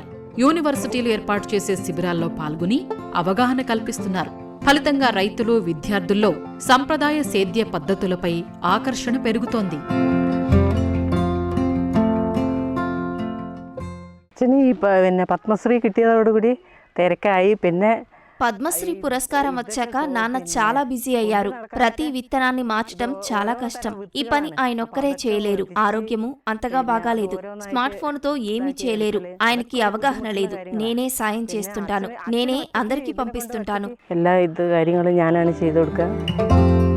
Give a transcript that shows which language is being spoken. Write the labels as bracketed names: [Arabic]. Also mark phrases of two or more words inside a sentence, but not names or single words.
[Telugu] యూనివర్సిటీలు ఏర్పాటు చేసే శిబిరాల్లో పాల్గొని అవగాహన కల్పిస్తున్నారు. ఫలితంగా రైతులు, విద్యార్థుల్లో సంప్రదాయ సేద్య పద్ధతులపై ఆకర్షణ పెరుగుతోంది. [Malayalam] పద్మశ్రీ കിട്ടിയതോടുകൂടി തിരക്കായി. പിന്നെ [Telugu] పద్మశ్రీ పురస్కారం వచ్చాక నాన్న చాలా బిజీ అయ్యారు. ప్రతి విత్తనాన్ని మార్చడం చాలా కష్టం. ఈ పని ఆయనొక్కరే చేయలేరు. ఆరోగ్యము అంతగా బాగాలేదు. [English] smart phoneతో [Telugu] ఏమీ చేయలేరు. ఆయనకి అవగాహన లేదు. నేనే సాయం చేస్తుంటాను. నేనే అందరికీ పంపిస్తుంటాను. [Malayalam] എല്ലാ കാര്യങ്ങളും ഞാനാണ് ചെയ്തു കൊടുക്കുക.